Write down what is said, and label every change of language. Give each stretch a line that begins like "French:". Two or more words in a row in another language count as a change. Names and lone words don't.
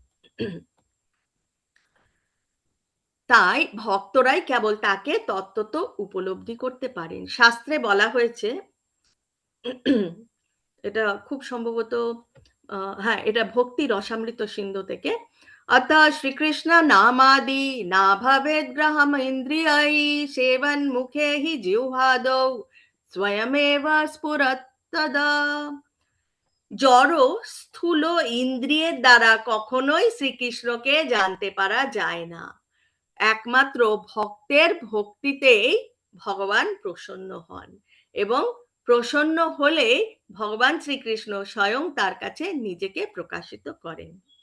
Bangla: তাই ভক্তরাই কেবল তাকে তত্ত্বত উপলব্ধি করতে পারেন। শাস্ত্রে বলা হয়েছে, এটা খুব সম্ভবত হ্যাঁ, এটা ভক্তি রসামৃত সিন্ধু থেকে,
Sanskrit: अतः श्रीकृष्ण नामादि ना भवेद् ग्रहम इन्द्रियै सेवन मुखे हि जिह्वादौ स्वयमेव स्फुरत् तदा।
Bangla: জড় স্থূল ইন্দ্রিয়ের দ্বারা কখনোই শ্রীকৃষ্ণকে জানতে পারা যায় না, একমাত্র ভক্তের ভক্তিতেই ভগবান প্রসন্ন হন, এবং প্রসন্ন হলে ভগবান শ্রীকৃষ্ণ স্বয়ং তার কাছে নিজেকে প্রকাশিত করেন।